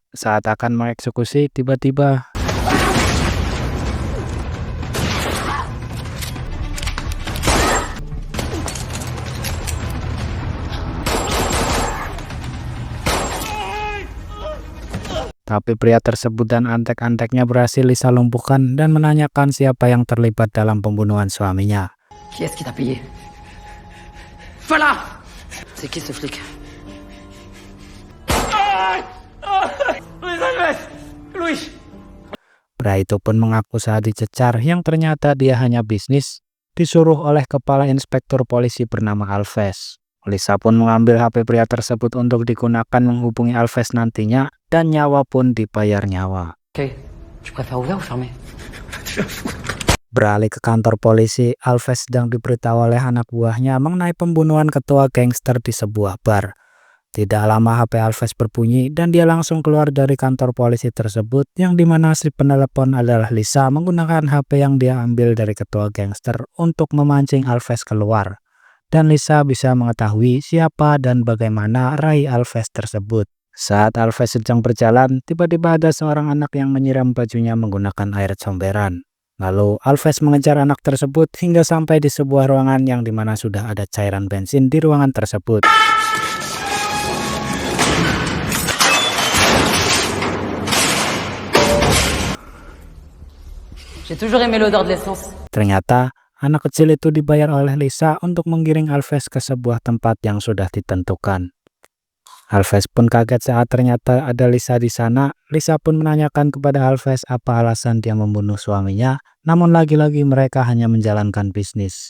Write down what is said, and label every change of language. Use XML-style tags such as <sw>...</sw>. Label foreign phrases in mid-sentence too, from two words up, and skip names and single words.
<id>Saat akan mengeksekusi, tiba-tiba tapi pria tersebut dan antek-anteknya berhasil Lisa lumpuhkan dan menanyakan siapa yang terlibat dalam pembunuhan suaminya.</id> <fr>Qui est-ce qui t'a payé? Voilà! C'est qui ce flic? Luis!</fr> <id>Pria itu pun mengaku saat dicecar yang ternyata dia hanya bisnis, disuruh oleh kepala inspektur polisi bernama Alves. Lisa pun mengambil HP pria tersebut untuk digunakan menghubungi Alves nantinya dan nyawa pun dibayar nyawa.</id> <fr>Ok, tu préfères ouvert ou fermé?</fr> <id>Beralih ke kantor polisi, Alves sedang diberitahu oleh anak buahnya mengenai pembunuhan ketua gangster di sebuah bar. Tidak lama HP Alves berbunyi dan dia langsung keluar dari kantor polisi tersebut yang dimana si penelepon adalah Lisa menggunakan HP yang dia ambil dari ketua gangster untuk memancing Alves keluar. Dan Lisa bisa mengetahui siapa dan bagaimana Ray Alves tersebut. Saat Alves sedang berjalan, tiba-tiba ada seorang anak yang menyiram bajunya menggunakan air comberan. Lalu Alves mengejar anak tersebut hingga sampai di sebuah ruangan yang dimana sudah ada cairan bensin di ruangan tersebut.</id> <fr>J'ai toujours aimé l'odeur de l'essence.</fr> <id>Ternyata anak kecil itu dibayar oleh Lisa untuk menggiring Alves ke sebuah tempat yang sudah ditentukan. Alves pun kaget saat ternyata ada Lisa di sana. Lisa pun menanyakan kepada Alves apa alasan dia membunuh suaminya, namun lagi-lagi mereka hanya menjalankan bisnis.</id>